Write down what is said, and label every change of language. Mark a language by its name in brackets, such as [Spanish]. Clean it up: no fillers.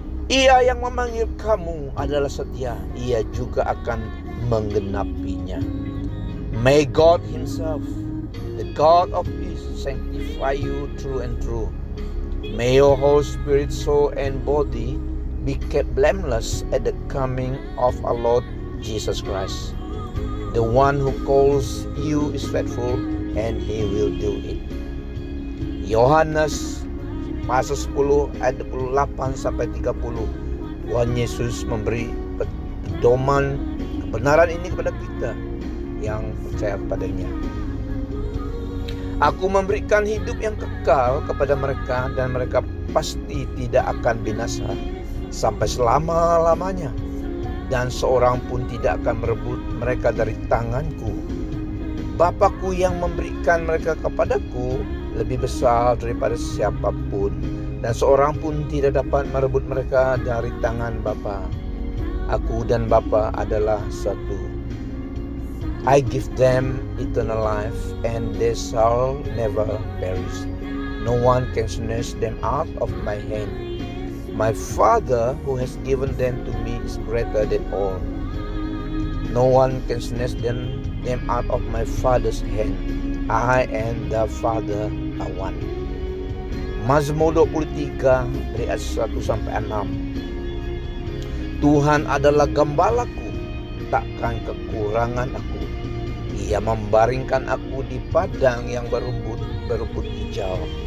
[Indonesian] Ia yang memanggil kamu adalah setia, ia juga akan menggenapinya. [English] May God himself, the God of peace, sanctify you true and true. May your whole spirit, soul, and body be kept blameless at the coming of our Lord Jesus Christ. The one who calls you is faithful, and he will do it. [Indonesian] Yohanes pasal 10 ayat 28 sampai 30. Tuhan Yesus memberi pedoman kebenaran ini kepada kita yang percaya padanya. Aku memberikan hidup yang kekal kepada mereka, dan mereka pasti tidak akan binasa sampai selama-lamanya, dan seorang pun tidak akan merebut mereka dari tanganku. Bapakku yang memberikan mereka kepadaku lebih besar daripada siapapun, dan seorang pun tidak dapat merebut mereka dari tangan Bapa. Aku dan Bapa adalah satu. [English] I give them eternal life, and they shall never perish. No one can snatch them out of my hand. My Father who has given them to me is greater than all. No one can snatch them out of my Father's hand. I and the Father are one. [Indonesian] Mazmur 23 dari ayat 1 sampai 6. Tuhan adalah gembalaku, takkan kekurangan aku. Ia membaringkan aku di padang yang berumput hijau.